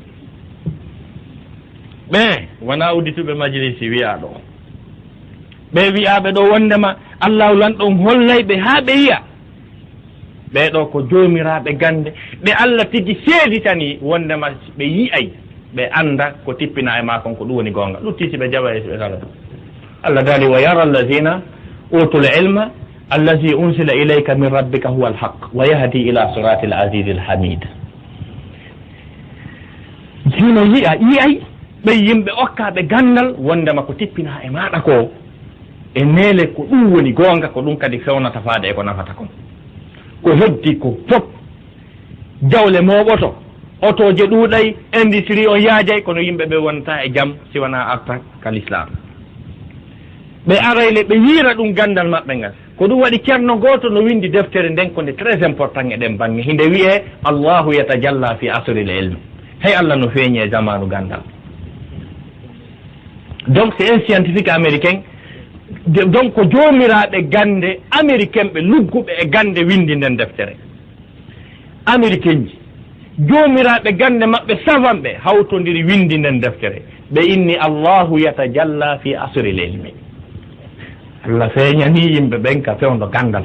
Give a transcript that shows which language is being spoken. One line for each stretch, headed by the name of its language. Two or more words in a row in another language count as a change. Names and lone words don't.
Fula: ɓe wona uddituɓe majlisi wiyaɗo ɓe wi'aɓe ɗo wondema allahu lanɗon hollayɓe ha ɓe yiya ɓeɗo ko jomiraɓe gande ɓe Allah tigi seeditani wondema ɓe yi'ay ɓe anda ko tippina e makon ko ɗum woni gonga luttisi ɓe jaɓa ɓe kala Allah daali
Arabic: وَيَرَى الَّذِينَ أُوتُوا الْعِلْمَ الَّذِي أُنْزِلَ إِلَيْكَ مِنْ رَبِّكَ هُوَ الْحَقَّ وَيَهْدِي إِلَى صِرَاطِ الْعَزِيزِ الْحَمِيدِ
Fula: sino yi'ay ɓe yimɓe okkaɓe gandal wondema ko tippina e maɗa ko e nele ko ɗum woni gonga ko ɗum kadi fewnata faade e ko nafata kon ko heddi ko fop jawle moɓoto otoje ɗuuɗay industrie o yaajay kono yimɓe ɓe wonta e jaam si wona arta ka l'islam ɓe arayle ɓe yiira ɗum gandal maɓɓe ngal ko ɗum waɗi ceerno goto no windi deftere nden konde
French: très important
Fula: e ɗen bange hinde wiye
Arabic: الله يتجلى في عصر العلم
Fula: hey Allah no feeñi e zamanu gandal
French: donc c'est un scientifique américain donc
Fula: ko joomiraɓe gande américain ɓe lugguɓe e gande windi nden deftere américain ji joomiraɓe gande maɓɓe savant ɓe hawtodiri windi nden deftere ɓe inni
Arabic: الله يتجلى في عصر العلم
Fula: Allah feeñani yimɓe ɓen ka fewdo gandal